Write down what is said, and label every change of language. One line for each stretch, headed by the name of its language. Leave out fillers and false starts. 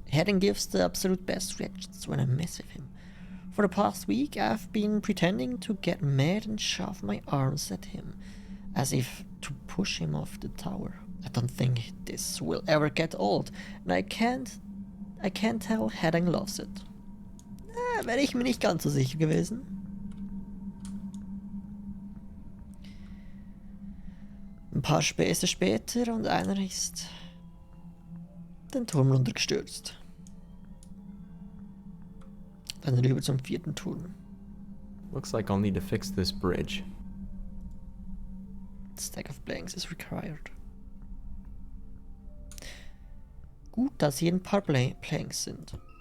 English: Hayden gives the absolute best reactions when I mess with him. For the past week I've been pretending to get mad and shove my arms at him, as if to push him off the tower. I don't think this will ever get old, and I can't tell Hayden loves it.
German: Wäre ich mir nicht ganz so sicher gewesen. Ein paar Späße später und einer ist den Turm runtergestürzt. Dann rüber zum 4. Turm.
English: Looks like I'll need to fix this bridge. Stack of blanks is required.
German: Gut, dass hier ein paar Planks sind.